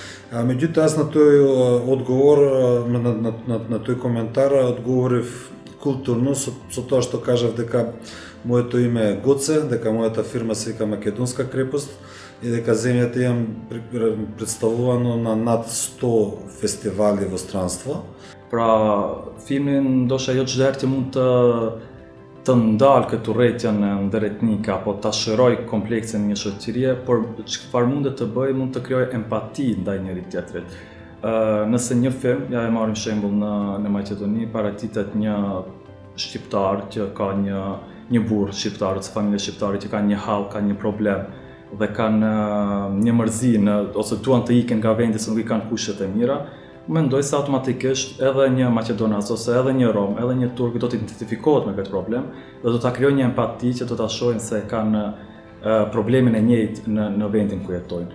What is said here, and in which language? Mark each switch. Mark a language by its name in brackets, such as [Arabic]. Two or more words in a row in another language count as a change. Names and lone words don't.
[Macedonian] Меѓутоа, јас на тој одговор, на тој коментар, одговорив културно со тоа што кажав дека моето име е Гоце, дека мојата фирма се вика Македонска крепост и дека земјата имам представувано на над 100 фестивали во странство. [Albanian] Pra, filmi ndoshta jo çdo herë që mund të ndalë këtë urrëtitjen ndëretnike apo ta shëroj kompleksin e një shoqërie, por çfarë mund të bëj, mund të krijoj empati ndaj njëri tjetrit. Nëse një film, ja e marrim shembull në Maqedoni, paraqiten një shqiptar që ka një burr shqiptar ose familje shqiptare që kanë një hall, kanë një problem dhe kanë një mërzi ose duan të ikin nga vendi se nuk i kanë kushtet e mira, mendoj se automatikisht edhe një maqedonas ose edhe një rom, edhe një turk do të identifikohet me këtë problem dhe do ta krijojë një empati që do ta shohin se kanë problemin e njëjtë në vendin ku jetojnë.